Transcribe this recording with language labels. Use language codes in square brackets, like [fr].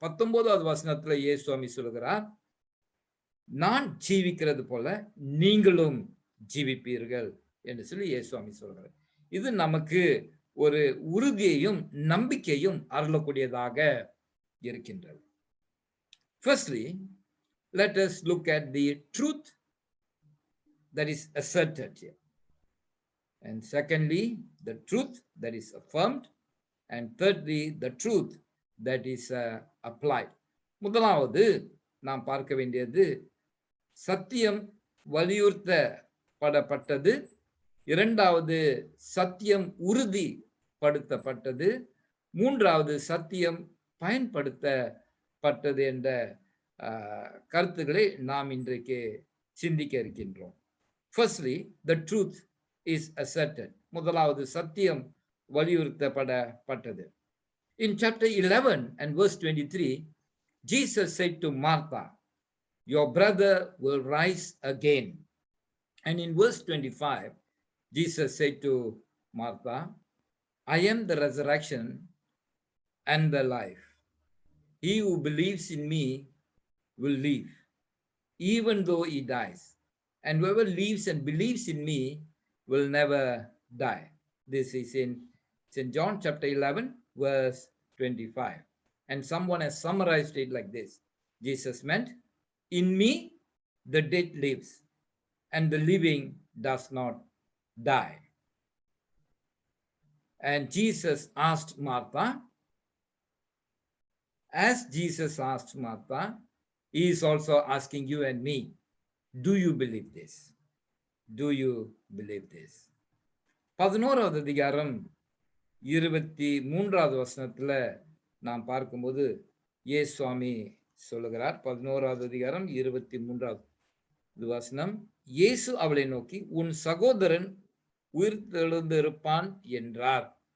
[ta] 19வது வசனத்துல இயேசுவாமி சொல்கிறார், நான் ஜீவிக்கிறது போல நீங்களும் ஜீவிப்பீர்கள் என்று சொல்லி இயேசுவாமி சொல்கிறார். இது நமக்கு ஒரு உறுதியையும் நம்பிக்கையும் அருளக்கூடியதாக இருக்கின்றது. [en] Firstly, let us look at the truth that is asserted here. And secondly, the truth that is affirmed. And thirdly, the truth that is applied. [ta] முதலாவது நாம் பார்க்க வேண்டியது சத்தியம் வலியுறுத்தப்படப்பட்டது, இரண்டாவது சத்தியம் உறுதிப்படுத்தப்பட்டது, மூன்றாவது சத்தியம் பயன்படுத்தப்பட்டது என்ற கருத்துக்களை நாம் இன்றைக்கு சிந்திக்க இருக்கின்றோம். [en] Firstly, the truth is asserted. [ta] முதலாவது சத்தியம் வலியுறுத்தப்பட்டது. [en] In chapter 11 and verse 23, Jesus said to Martha, your brother will rise again. And in verse 25, Jesus said to Martha, I am the resurrection and the life. He who believes in me will live, even though he dies. And whoever lives and believes in me will never die. This is in St. John chapter 11, verse 25. And someone has summarized it like this. Jesus meant, in me, the dead lives, and the living does not die. And Jesus asked Martha, as Jesus asked Martha, he is also asking you and me, do you believe this? Do you believe this? [ta] 11வது அதிகாரம் 23வது வசனத்துல நாம் பார்க்கும்போது இயேசுவாமி சொல்லுகிறார். 11வது அதிகாரம் 23வது வசனம், இயேசு அவளை நோக்கி, உன் சகோதரன் உயிர்த்தெழுந்திருப்பான் என்றார்.